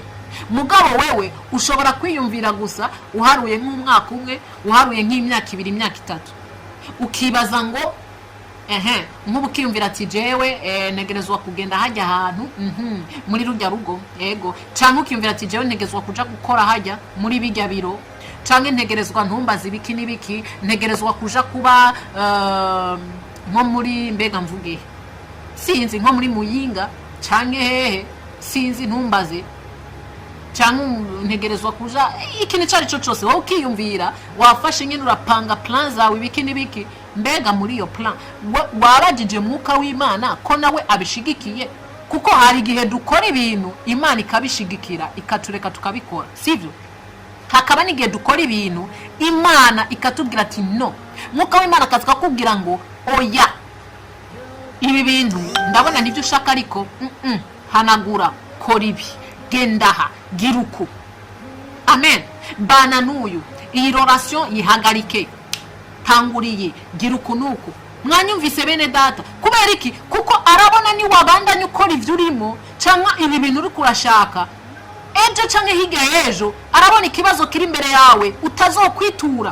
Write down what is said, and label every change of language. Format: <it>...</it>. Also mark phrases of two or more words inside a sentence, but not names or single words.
<rn>Mugabo wewe ushobora kwiyumvira gusa uharuye nk'umwaka umwe, uharuye nk'imyaka 2, imyaka 3, ukibaza ngo nk'ubu kiyumvira ati jewe negerezwa kugenda hajya ahantu muri rujya rugo, yego, cyangwa ukiyumvira ati jewe negerezwa kuja gukora hajya muri bijya biro, cyangwa ntegerezwa ntumbaze ibiki n'ibiki, ntegerezwa kuja kuba nko muri mbega mvuge sinzi nko muri Muyinga cyangwa hehe sinzi ntumbaze, cyangwa ntegerezwa kuja ikintu cyari cyo cyose. Wowe ukiyumvira wafashe nyine urapanga plan zawe ibiki n'ibiki, mbega muri iyo plan waragije mwuka w'Imana ko nawe abishigikiye? Kuko hari igihe dukora ibintu Imana ikabishigikira ikatureka tukabikora, sivyo? Hakaba n'igihe dukora ibintu Imana ikatubwira ati no, mwuka w'Imana akaza kubwira ngo oya, ibi bintu ndabona nibyo ushaka ariko hanagura, kora ibi, gendaha, giruku. Amen. Bana n'uyu iyi relation yihagarike, tanguriye giruku nuko. Mwanyumvise bene data? Kubera iki? Kuko arabona ni wabandanye ukora ivyo urimo cyangwa ibi bintu uri kurashaka, ejo cyangwa higa yejo arabona ikibazo kiri imbere yawe utazokwitura.</rn>